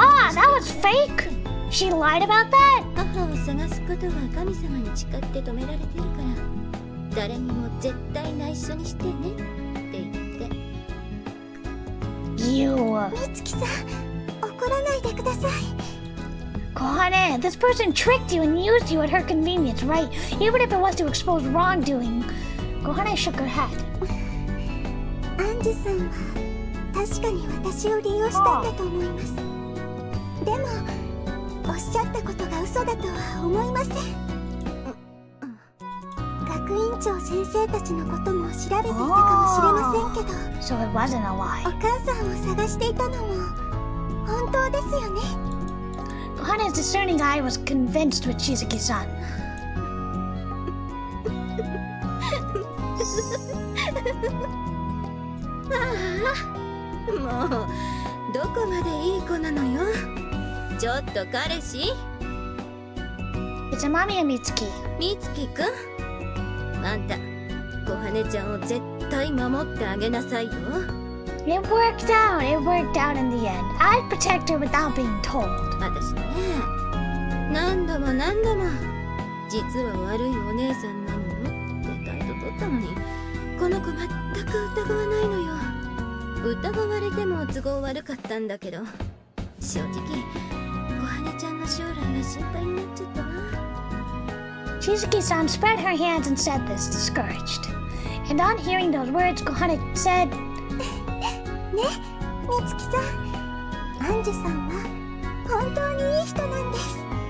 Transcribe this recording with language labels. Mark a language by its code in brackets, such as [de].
[en] Ah, that was fake! She lied about that? [ja] 母を探すことは神様に誓って止められてるから、誰にも絶対内緒にしてねって言って。 [en] You. [ja] 美月さん、怒らないでください。 [en] Kohane, this person tricked you and used you at her convenience, right? Even if it was to expose wrongdoing. Kohane shook her head. [ja] アンジュさんは確かに私を利用したんだと思います。でも、おっしゃったことが嘘だとは思いません。学院長先生たちのことも調べていたかもしれませんけど、 [en] So it wasn't a lie. [ja] お母さんを探していたのも本当ですよね。 [en] Kohane's discerning eye was convinced with Shizuki-san. [ja] もうどこまでいい子なのよ。ちょっと彼氏 [en] It's Amamiya Mitsuki. [ja] 美月くん、あんた小羽ちゃんを絶対守ってあげなさいよ。 [en] It worked out in the end. I'd protect her without being told. [ja] 私ね、何度も実は悪いお姉さんなのよって態度取ったのに、この子全く疑わないのよ。疑われても都合悪かったんだけど、正直小羽ちゃんの将来が心配になっちゃったわ。 [en] Shizuki-san spread her hands and said this, discouraged. And on hearing those words, Kohane said, [ja] ね、美月さん、アンジュさんは本当にいい人なんです。